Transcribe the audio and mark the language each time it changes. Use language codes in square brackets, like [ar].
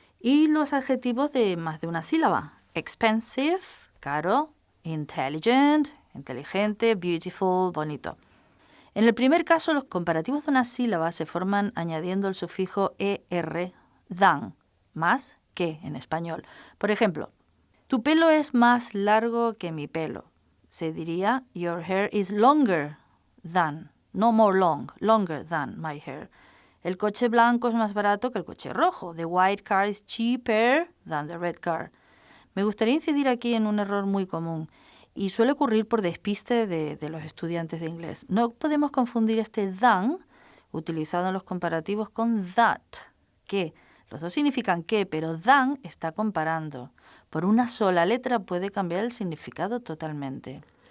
[es] Y los adjetivos de más de una sílaba, expensive, caro, intelligent, inteligente, beautiful, bonito. En el primer caso, los comparativos de una sílaba se forman añadiendo el sufijo er, than, más que en español. Por ejemplo, tu pelo es más largo que mi pelo. Se diría, [en] your hair is longer than, no more long, longer than my hair. [es] El coche blanco es más barato que el coche rojo. [en] The white car is cheaper than the red car. [es] Me gustaría incidir aquí en un error muy común y suele ocurrir por despiste de los estudiantes de inglés. No podemos confundir este than, utilizado en los comparativos, con that, que. Los dos significan que, pero than está comparando. Por una sola letra puede cambiar el significado totalmente.